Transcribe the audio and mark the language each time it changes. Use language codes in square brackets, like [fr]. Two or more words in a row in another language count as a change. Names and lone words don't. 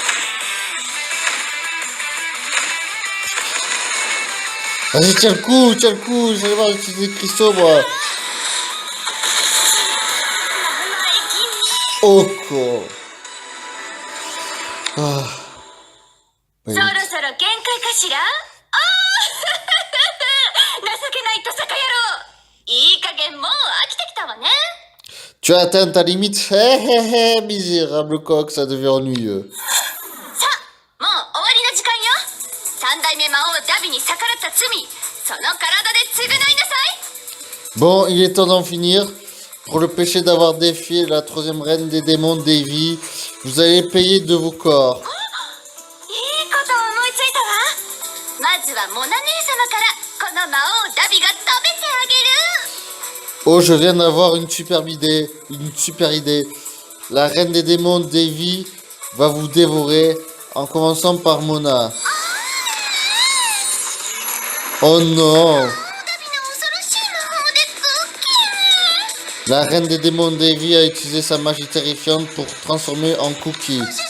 [fr] Vas-y, tiens le coup, j'allais voir utiliser des cristaux, moi. Oh quoi. Ah. Oui. [ja] そろそろ限界かしら。ああ情けないトサカ野郎。いい加減もう飽きてきたわね。 [fr] Tu as atteint ta limite. Hé hé hé, misérable coq, ça devient ennuyeux. [ja] さあ、もう終わりの時間よ。三代目魔王ダビに逆らった罪、その体で償いなさい。 [fr] Bon, il est temps d'en finir. Pour le péché d'avoir défié la troisième reine des démons Devi, vous allez payer de vos corps. [ja] いいことを思いついたわ。まずはモナ姉様からこの魔王ダビが食べてあげる。 [fr] Oh, je viens d'avoir une superbe idée. Une super idée. La reine des démons Devi va vous dévorer en commençant par Mona. Oh non! La reine des démons Devi a utilisé sa magie terrifiante pour transformer en Cookie.